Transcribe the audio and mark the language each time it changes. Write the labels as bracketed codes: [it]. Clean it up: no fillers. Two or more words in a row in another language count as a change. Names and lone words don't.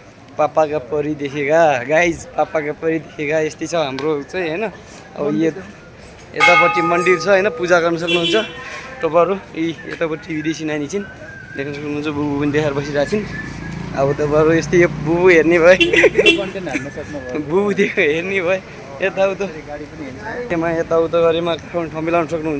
[hi] पापा का परी देखेगा गाइज, पापा का परी देखेगा [ne] यस्तै छ हाम्रो चाहिँ होइन। अब यतापट्टि मन्दिर छ होइन, पूजा गर्न सक्नुहुन्छ तपाईँहरू। यतापट्टि विदेशी नानी छिन्, देख्न सक्नुहुन्छ। बुबु पनि देखाएर बसिरहेको छिन्। अब तपाईँहरू यस्तै यो बुबु हेर्ने भए बुबु हेर्ने भए यताउता त्यहाँ यताउता गरेमा ठाउँ मिलाउन सक्नुहुन्छ।